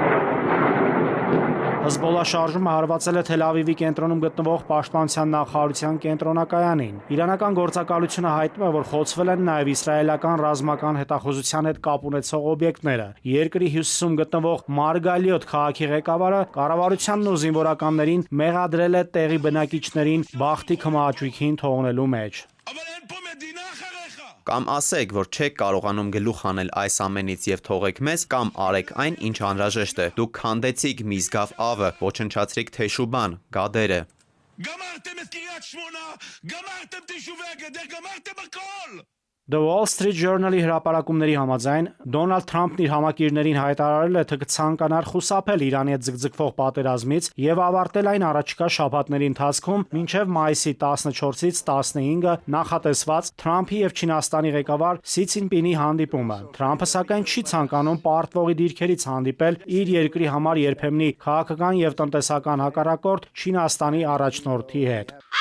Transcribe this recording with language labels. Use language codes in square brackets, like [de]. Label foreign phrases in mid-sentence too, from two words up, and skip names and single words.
[hy] Հզբոլա շարժումը հարվածել է Թել Ավիվի կենտրոնում գտնվող Պաշտպանության նախարարության կենտրոնակայանին։ Իրանական գործակալությունը հայտնում է, որ խոցվել են նաև իսրայելական ռազմական հետախուզության հետ կապ ունեցող օբյեկտները։ Երկրի հյուսիսում գտնվող Մարգալիոտ քաղաքի ղեկավարը կառավարությանն ու զինվորականներին մեղադրել է տեղի բնակիչներին բախտի քմահաճույքին թողնելու մեջ։ Կամ ասեք, որ չեք կարողանում գլուխ հանել այս ամենից եւ թողեք մեզ, կամ արեք այն, ինչ անհրաժեշտ է։ Դուք քանդեցիք Միզգավ ավը, ոչնչացրիք Թեշուբան, Գադերը։ [he] גמרתם את קריית שמונה, גמרתם את יישובי הגדר, גמרתם הכל! [hy] The Wall Street Journal-ի հրապարակումների համաձայն Դոնալդ Թրամփն իր համակիրներին հայտարարել է, թե կցանկանար խուսափել Իրանի հետ ձգձգվող պատերազմից եւ ավարտել այն առաջիկա շաբաթների ընթացքում մինչեւ մայիսի 14-ից 15-ը նախատեսված Թրամփի եւ Չինաստանի ղեկավար Սի Ցինպինի հանդիպումը։ Թրամփը սակայն չի ցանկանում պարտվողի դիրքերից հանդիպել իր երկրի համար երբեմնի քաղաքական եւ տնտեսական հակառակորդ Չինաստանի առաջնորդի հետ։